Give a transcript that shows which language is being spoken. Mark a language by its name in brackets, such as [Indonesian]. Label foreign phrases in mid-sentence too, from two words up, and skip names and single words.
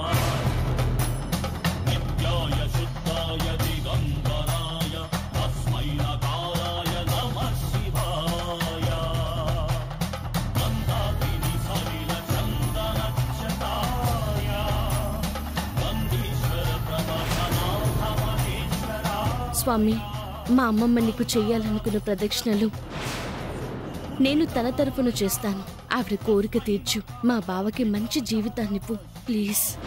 [Sanskrit] नित्याय शुद्धाय दिगंबराय तस्मै नकाराय नमः शिवाय गन्धाकिनी सलिल चन्दनक्षताय गन्धीश्वर प्रभनाथ महेश्वरा. [Telugu] స్వామి, మా అమ్మమ్మ నీకు చెయ్యాలనుకున్న ప్రదక్షిణలు నేను తన తరఫున చేస్తాను. ఆవిడ కోరిక తీర్చు. మా బావకి మంచి జీవితాన్నివ్వు ప్లీజ్.